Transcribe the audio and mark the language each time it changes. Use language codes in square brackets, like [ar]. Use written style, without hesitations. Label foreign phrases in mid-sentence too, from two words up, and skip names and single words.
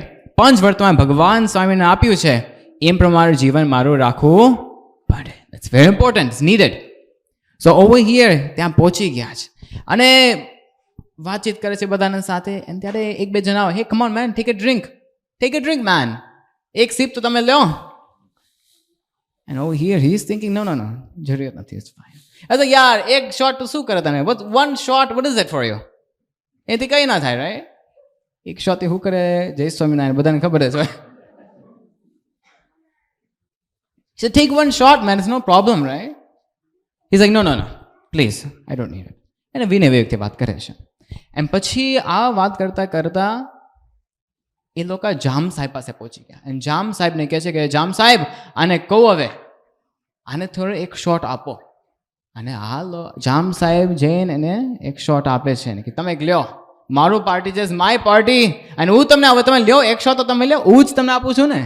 [gu] પંચ વર્તમાન ભગવાન સ્વામીને આપ્યું છે, એમ પ્રમાણે જીવન મારું રાખવું પડે. [en] It's very important, it's needed. So over here [gu] ત્યાં પહોંચી ગયા છે અને વાતચીત કરે છે બધાના સાથે. અને ત્યારે એક બે જણાવો, [en] Hey come on man, take a drink man, [gu] એક સિપ તો તમે લો. [en] And over here he is thinking, no, [gu] જરૂરિયાત નથી, [en] it's fine. [gu] અરે યાર એક શોટ તો શું કરે તમે, [en] one shot, what is that for you? [gu] એથી કંઈ ના થાય, રાઈટ? એક શોટ શું કરે, જય સ્વામિનારાયણ, બધાને ખબર જ હોય. [en] So take one shot, man, it's no problem, right? He's like, no, please, I don't need it. [gu] અને વિનય વ્યક્તિ વાત કરે છે. એમ પછી આ વાત કરતા એ લોકો જામ સાહેબ પાસે પહોંચી ગયા. અને જામ સાહેબને કહે છે કે જામ સાહેબ, આને કહો હવે, આને થોડો એક શોટ આપો. અને જામ સાહેબ જઈને એને એક શોટ આપે છે કે તમે લ્યો, મારું પાર્ટી છે, [en] my party, [gu] અને હું તમને હવે તમે લ્યો એક શોટ, તો તમે લ્યો, હું જ તમને આપું છું ને.